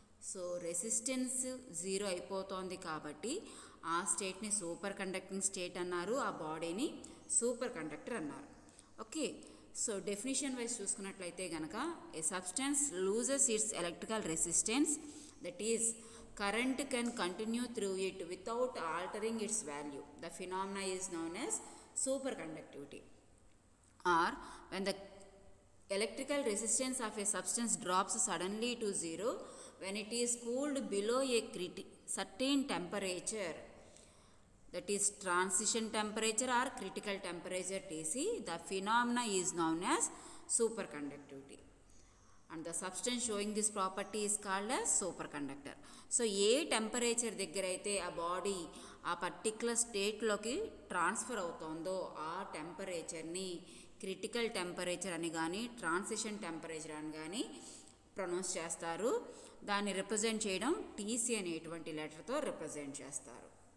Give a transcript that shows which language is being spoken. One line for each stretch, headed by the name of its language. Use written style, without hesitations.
Telugu: So resistance 0 అయిపోతుంది కాబట్టి ఆ స్టేట్ని సూపర్ కండక్టింగ్ స్టేట్ అన్నారు, ఆ బాడీని సూపర్ కండక్టర్ అన్నారు.
English: okay, so definition wise
Telugu: చూసుకున్నట్లయితే కనుక,
English: A substance loses its electrical resistance, that is current can continue through it without altering its value. The phenomena is known as superconductivity. Or when the electrical resistance of a substance drops suddenly to 0 when it is cooled below a certain temperature, that is transition temperature or critical temperature TC, the phenomena is known as superconductivity. And the substance showing this property is called as superconductor.
Telugu: So ఏ temperature దగ్గర అయితే ఆ body ఆ particular స్టేట్లోకి transfer అవుతుందో ఆ టెంపరేచర్ని critical temperature అని కానీ transition temperature అని కానీ ప్రొనౌన్స్ చేస్తారు. దాన్ని రిప్రజెంట్ చేయడం టీసీ అనేటువంటి లెటర్తో రిప్రజెంట్ చేస్తారు.